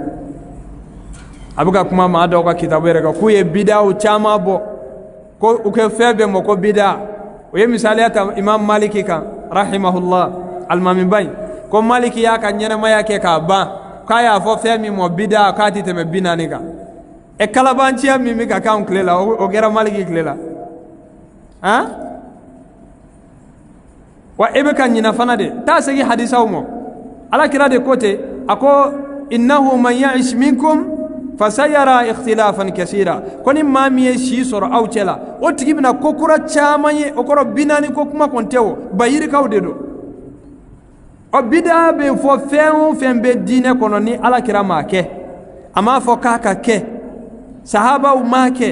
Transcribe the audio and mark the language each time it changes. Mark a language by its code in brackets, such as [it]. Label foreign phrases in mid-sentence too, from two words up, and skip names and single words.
[bm] a bɛ ka kuma maa dɔw ka kitabu yɛrɛ kan k'u ye bidaaw caman bɔ ko u kɛ fɛn bɛɛ ma ko bidaa o ye misaliya ta imam maliki kan rahimahullah alimami ba in ko maliki y'a ka ɲɛnamaya kɛ k'a ban k'a y'a fɔ fɛn min ma bidaa k'a tɛ tɛmɛ 40 kan kalabanciya min bɛ ka k'anw tile la o kɛra maliki tile la wa e bɛ ka ɲina fana de taa segin hadisaw ma alakira de ko ten a ko [ar] إنه من يعش منكم فسيرى اختلافا كثيرا [bm] ko ni maa min ye si sɔrɔ aw cɛ la o tigi bɛna ko kura caman ye o kɔrɔ 40 ko kuma kɔni tɛ o bayirikaw de don o bidaa bɛ fɔ fɛn o fɛn bɛ diinɛ kɔnɔ ni alakira m'a kɛ a m'a fɔ k'a ka kɛ sahabaw m'a kɛ